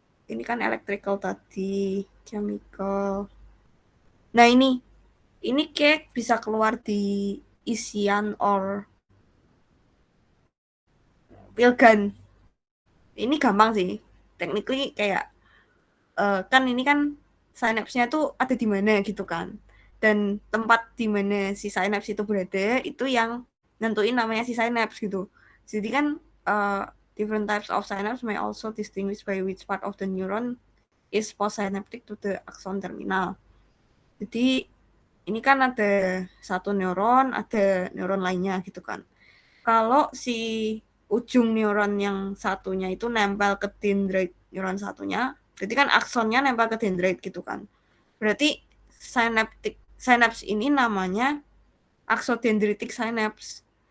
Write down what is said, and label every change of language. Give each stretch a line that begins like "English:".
Indonesian: Ini kan electrical tadi, chemical. Nah ini kayak bisa keluar di isian or pilgan. Ini gampang sih. Technically kayak kan ini kan synapse-nya tuh ada di mana gitu kan. Dan tempat di mana si synapse itu berada itu yang nentuin namanya si synapse gitu. Jadi kan
English: different types of synapse may also distinguish by which part of the neuron is postsynaptic to the axon terminal.
Indonesian: Jadi ini kan ada satu neuron, ada neuron lainnya gitu kan. Kalau si ujung neuron yang satunya itu nempel ke dendrit neuron satunya, berarti kan aksonnya nempel ke dendrit gitu kan. Berarti synapse ini namanya axodendritic synapse.